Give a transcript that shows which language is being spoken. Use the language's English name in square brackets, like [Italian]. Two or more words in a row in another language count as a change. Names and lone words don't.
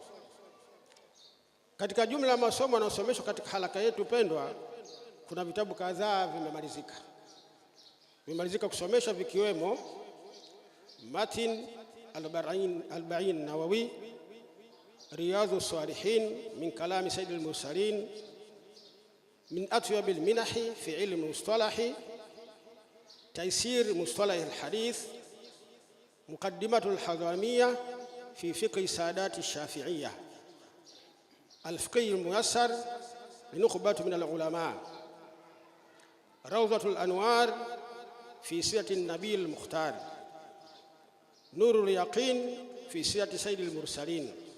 [Swahili] katika jumla ya masomo yanayosomeshwa katika halaka yetu pendwa, kuna vitabu kadhaa vimemalizika kusomeshwa, vikiwemo Matin al-Arba'in Nawawi, [Arabic] رياض الصالحين من كلام سيد المرسلين من أطيب المنح في علم المصطلح تيسير مصطلح الحديث مقدمة الحضرمية في فقه سادات الشافعية الفقه الميسر لنخبة من العلماء روضة الأنوار في سيرة النبي المختار نور اليقين في سيرة سيد المرسلين